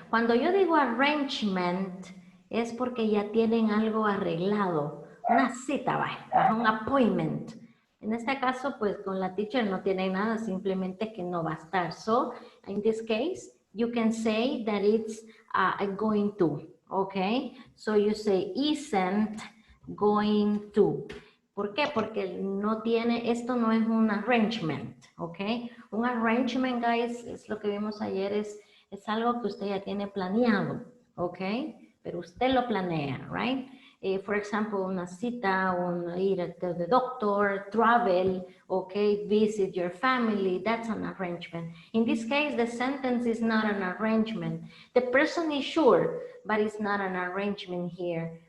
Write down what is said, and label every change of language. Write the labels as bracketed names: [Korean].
[Spanish] Cuando yo digo arrangement, es porque ya tienen algo arreglado. Una cita, va, un appointment. En este caso, pues con la teacher no tiene nada, simplemente que no va a estar. [English] So, in this case, you can say that it's going to, okay? So you say isn't going to. [Spanish] ¿Por qué? Porque no tiene, esto no es un arrangement, ¿ok? Un arrangement, guys, es lo que vimos ayer, es algo que usted ya tiene planeado, ¿ok? Pero usted lo planea, right? [English] For example, [Spanish] una cita, ir a [English] the doctor, travel, okay, visit your family, that's an arrangement. In this case, the sentence is not an arrangement. The person is sure, but it's not an arrangement here.